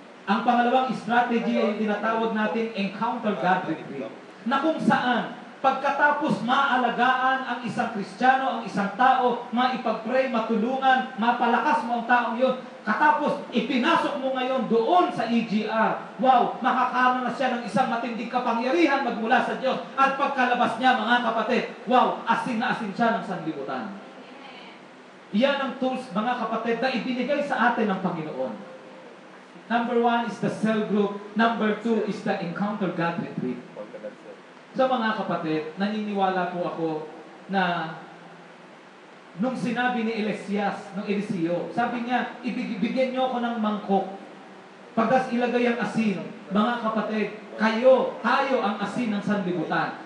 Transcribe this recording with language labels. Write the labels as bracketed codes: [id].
[tl] Ang pangalawang strategy ay yung tinatawag natin Encounter God Retreat, na kung saan pagkatapos maalagaan ang isang Kristiyano, ang isang tao, maipag-pray, matulungan, mapalakas mo ang taong yun, katapos ipinasok mo ngayon doon sa EGR, wow, makakaroon na siya ng isang matinding kapangyarihan magmula sa Diyos. At pagkalabas niya, mga kapatid, wow, asin na asin siya ng sanlibutan. Yan ang tools, mga kapatid, na ibinigay sa atin ng Panginoon. [en] Number 1 is the cell group. Number 2 is the Encounter God Retreat. [tl] So mga kapatid, naniniwala po ako na nung sinabi ni Eliseo, sabi niya, ibigyan niyo ako ng mangkok. Pagkas ilagay ang asin, mga kapatid, tayo ang asin ng sanlibutan.